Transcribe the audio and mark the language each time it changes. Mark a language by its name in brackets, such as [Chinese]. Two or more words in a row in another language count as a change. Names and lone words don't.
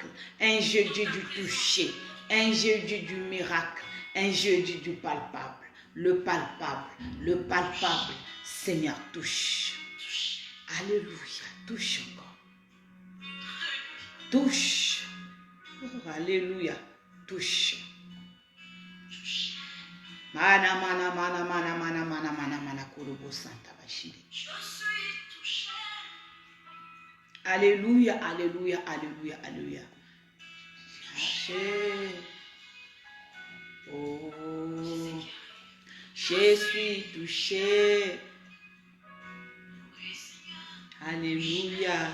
[French] Un jeudi du toucher. Un jeudi du miracle. Un jeudi du palpable. Le palpable. Le palpable. Seigneur, touche. Alléluia. Touche encore. Touche. Oh, alléluia. Touche. Mana mana mana mana mana mana mana mana kurubo santa bashiri. Alléluia, alléluia, alléluia, alléluia. Je suis touché. Alléluia.